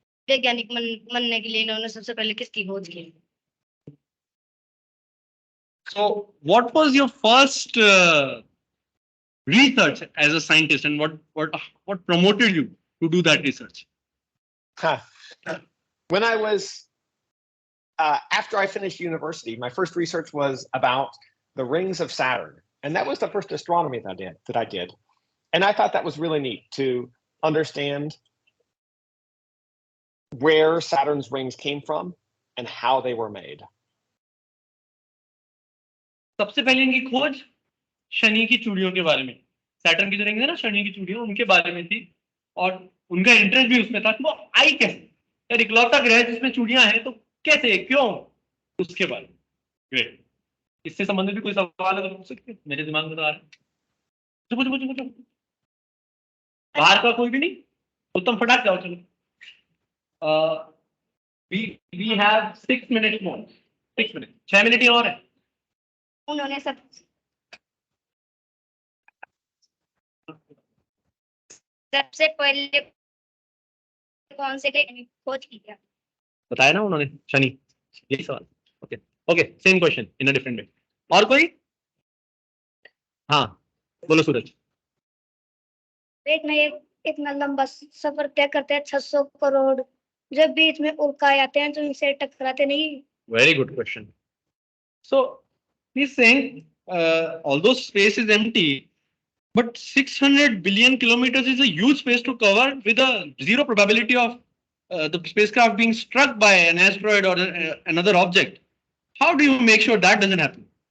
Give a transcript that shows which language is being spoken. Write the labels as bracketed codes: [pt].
[hi] वैज्ञानिक बनने के लिए इन्होंने सबसे पहले किसकी खोज की? [en] So what was your first research as a scientist, and what promoted you to do that research? When I was after I finished university, my first research was about the rings of Saturn, and that was the first astronomy that I did. And I thought that was really neat to understand where Saturn's rings came from and how they were made. [hi] सबसे पहले इनकी खोज शनि की चूड़ियों के बारे में, Saturn की जो रिंग है ना, शनि की चूड़ियों, उनके बारे में थी. और उनका इंटरेस्ट भी उसमें था कि वो आई कैसे, यार इकलौता ग्रह जिसमें चूड़ियां हैं तो कैसे, क्यों, उसके बारे में. ग्रेट. इससे संबंधित भी कोई सवाल अगर पूछ सकते हैं, मेरे दिमाग में तो आ रहा है. पूछो. बाहर का कोई भी नहीं. उत्तम फटाक जाओ. चलो. [en] we have 6 minutes more. 6 minutes. [hi] 6 minute ही और है. उन्होंने सबसे पहले कौन से खोज की क्या? बताया ना उन्होंने, शनि. यही सवाल. [en] Okay same question in a different way. [hi] और कोई? हाँ बोलो सूरज. पेट में इतना लंबा सफर तय करते हैं 600 करोड़, जब बीच में उल्का आते हैं तो इनसे टकराते नहीं? [en] Very good question. So he's saying although space is empty, but 600 billion kilometers is a huge space to cover with a zero probability of the spacecraft being struck by an asteroid or another object. How do you make sure that doesn't happen?